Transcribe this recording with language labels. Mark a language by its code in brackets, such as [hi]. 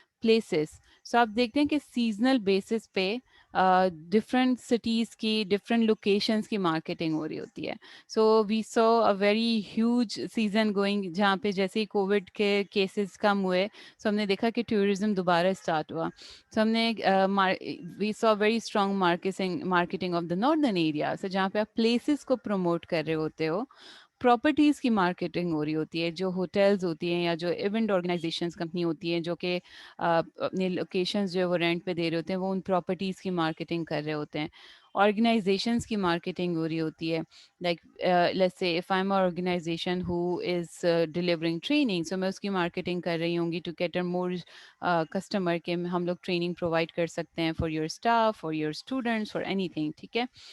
[ur] Places, سو آپ دیکھتے ہیں کہ سیزنل بیسس پہ ڈفرینٹ سٹیز کی، ڈفرینٹ لوکیشنس کی مارکیٹنگ ہو رہی ہوتی ہے. [en] so we saw a very huge season going, [ur] جہاں پہ جیسے ہی کووڈ کے کیسز کم ہوئے سو ہم نے دیکھا کہ ٹورزم دوبارہ اسٹارٹ ہوا. [en] so [ur] ہم نے [en] We saw very strong marketing of the northern area. [ur] سو جہاں پہ آپ پلیسز کو پروموٹ کر رہے ہوتے ہو. پراپرٹیز کی مارکیٹنگ ہو رہی ہوتی ہے، جو ہوٹلز ہوتی ہیں یا جو ایونٹ آرگنائزیشنز کمپنی ہوتی ہیں جو کہ اپنے لوکیشنز جو وہ رینٹ پہ دے رہے ہوتے ہیں وہ ان پراپرٹیز کی مارکیٹنگ کر رہے ہوتے ہیں. آرگنائزیشنز کی مارکیٹنگ ہو رہی ہوتی ہے. [en] like let's say if I am organization who is delivering training, [ur] سو میں اس کی مارکیٹنگ کر رہی ہوں گی [en] to cater more customer [ur] کے ہم لوگ ٹریننگ پرووائڈ کر سکتے ہیں [en] For your staff, for your students, for anything. [ur] ٹھیک ہے.